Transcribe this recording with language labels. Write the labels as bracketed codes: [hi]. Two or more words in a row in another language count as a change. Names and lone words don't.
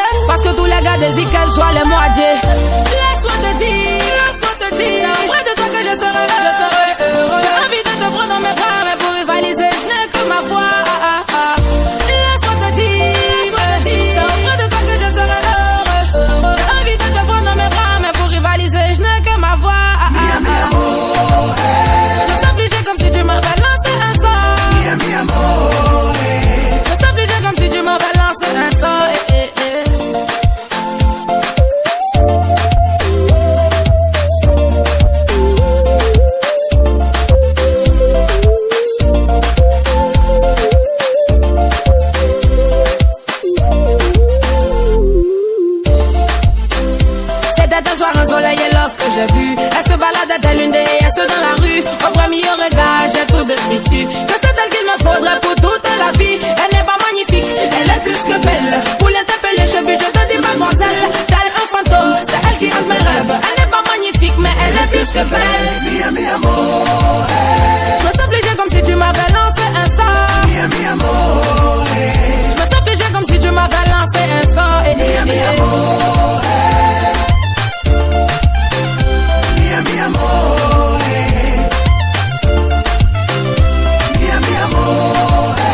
[fr] Parce que tous les gars désirent qu'elle soit les moitiés. Laisse-moi te dire, c'est auprès de toi que je serai heureux. J'ai envie de te prendre dans mes bras, mais pour rivaliser, je n'ai que ma voix. Laisse-moi te dire, c'est auprès de toi que je serai heureux. J'ai envie de te prendre dans mes bras, mais pour rivaliser, je n'ai que ma voix. [it] Mi amore. [fr] Je me sens fléché comme si tu m'avais lancé un sort. [it] Mi amore. [fr] Je me sens fléché comme si tu m'avais lancé un sort. C'était un soir ensoleillé lorsque j'ai vu. Elle se baladait telle une déesse dans la rue. Au premier regard, j'ai tout de suite su que c'est elle qu'il me faudrait pour toute la vie. Elle n'est pas magnifique, elle est plus que belle. Pour l'interpeller, je te dis mademoiselle. Tel un fantôme, c'est elle qui hante mes rêves. Elle n'est pas magnifique, mais elle est plus que belle. [it] Mi amore. [fr] Je me sens fléché comme si tu m'avais lancé un sort. [it] Mi amore. [fr] Je me sens fléché comme si tu m'avais lancé un sort. [it] Mi amore. Mi amore. Mi amore.